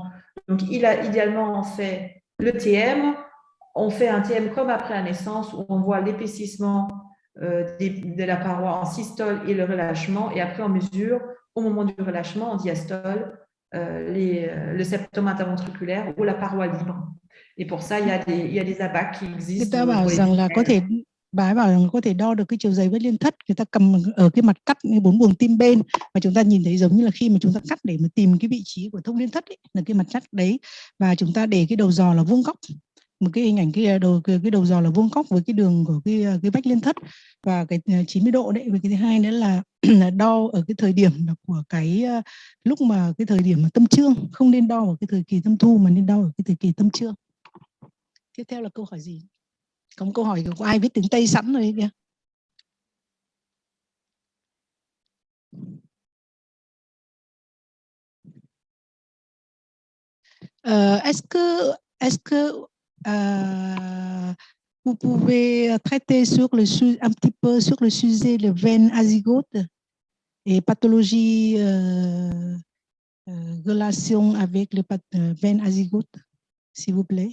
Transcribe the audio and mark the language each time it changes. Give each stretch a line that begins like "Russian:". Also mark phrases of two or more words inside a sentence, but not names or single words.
French: Donc, idéalement, on fait le TM, on fait un TM comme après la naissance, où on voit l'épaississement de la paroi en systole et le relâchement, et après on mesure au moment du relâchement en diastole le septum interventriculaire ou la paroi libre. Et pour ça, il y a des abacs qui
Vietnamese: Người
French: existent
Vietnamese: ta bảo
French: pour les
Vietnamese: rằng là có thể, bà ấy bảo rằng có thể đo được cái chiều dày vết liên thất, người ta cầm ở cái mặt cắt như 4 buồng tim bên, và chúng ta nhìn thấy giống như là khi mà chúng ta cắt để mà tìm cái vị trí của thông liên thất ấy, là cái mặt cắt đấy, và chúng ta để cái đầu giò là vuông góc, một cái hình ảnh cái đầu giò là vuông góc với cái đường của cái vách liên thất và cái 90 độ đấy. Và cái thứ hai nữa là đo ở cái thời điểm của cái lúc mà cái thời điểm mà tâm trương, không nên đo ở cái thời kỳ tâm thu mà nên đo ở cái thời kỳ tâm trương. Tiếp theo là câu hỏi gì? Có một câu hỏi của ai viết tiếng Tây sẵn rồi kìa.
French: Est-ce que vous pouvez traiter sur un petit peu sur le sujet de veine azygote et pathologie relation avec les veines azygote, s'il vous plaît?